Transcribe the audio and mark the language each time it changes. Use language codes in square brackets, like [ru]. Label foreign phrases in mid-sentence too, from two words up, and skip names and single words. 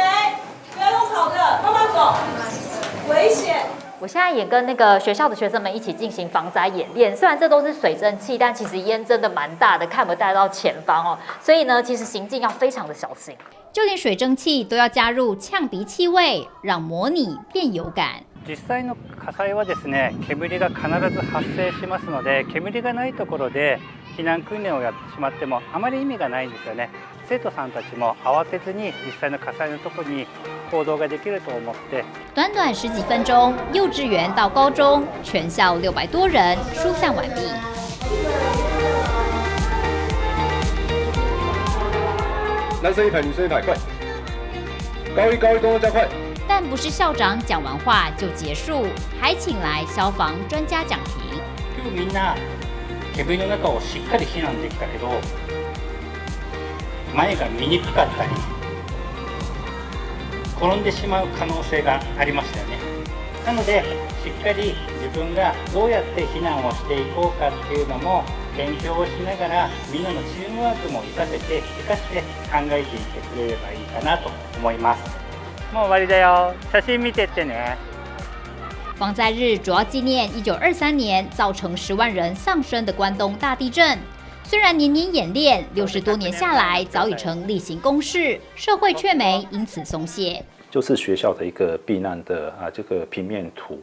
[zh] 不要用跑的，慢慢走，危险。我现在也跟那个学校的学生们一起进行防灾演练，虽然这都是水蒸气，但其实烟真的蛮大的，看不太到前方哦。所以呢，其实行进要非常的小心。就连水蒸气都要加入呛鼻气味，让模拟变有感。 [ja] 実際の火災はですね、煙が必ず発生しますので、煙がないところで避難訓練をやってしまってもあまり意味がないんですよね。生徒さんたちも慌てずに実際の火災のところに行動ができると思って。 [zh] 短短10几分钟，幼稚园到高中，全校600多人疏散完毕。男生一排，女生一排，快！高一动作加快。但不是校长讲完话就结束，还请来消防专家讲评。 [ja] 今日みんな煙の中をしっかり避難できたけど、前が見にくかったり、転んでしまう可能性がありましたよね。なのでしっかり自分がどうやって避難をしていこうかっていうのも勉強をしながら、みんなのチームワークも活かして考えていってくれればいいかなと思います。もう終わりだよ。写真見てってね。 [zh] 防灾日主要纪念1923年造成10万人丧生的关东大地震。虽然年年演练，60多年下来早已成例行公事，社会却没因此松懈。就是学校的一个避难的这个平面图。